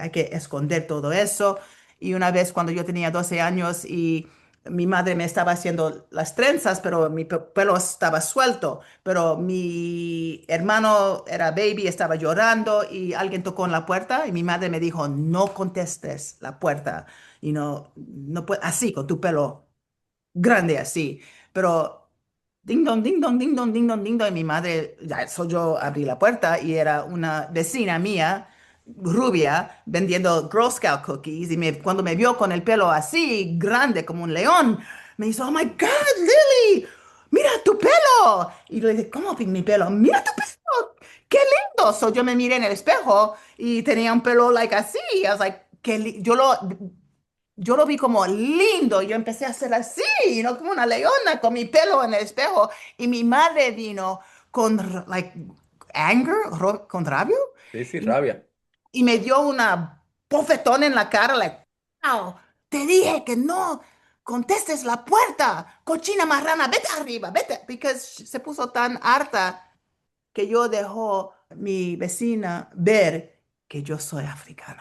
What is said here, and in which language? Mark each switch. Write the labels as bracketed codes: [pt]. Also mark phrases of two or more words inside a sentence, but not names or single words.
[es] Hay que esconder todo eso. Y una vez cuando yo tenía 12 años y mi madre me estaba haciendo las trenzas, pero mi pelo estaba suelto, pero mi hermano era baby, estaba llorando y alguien tocó en la puerta y mi madre me dijo, no contestes la puerta, no así, con tu pelo grande así, pero ding dong, ding dong, ding dong, ding dong, ding dong, y mi madre, ya eso yo abrí la puerta y era una vecina mía rubia vendiendo Girl Scout cookies y cuando me vio con el pelo así, grande como un león, me dijo, [en] oh my God, Lily, [es] mira tu pelo. Y le dije, ¿cómo mi pelo? Mira tu pelo, qué lindo. So yo me miré en el espejo y tenía un pelo like así. [en] I was like, [es] yo lo vi como lindo. Yo empecé a hacer así, como una leona con mi pelo en el espejo. Y mi madre vino con, [en] like, anger, [es] con rabia. Sí, sí, Y, rabia. y me dio una bofetón en la cara, [en] like, wow, [es] te dije que no contestes la puerta, cochina marrana, vete arriba, vete. Porque se puso tan harta que yo dejó mi vecina ver que yo soy africana.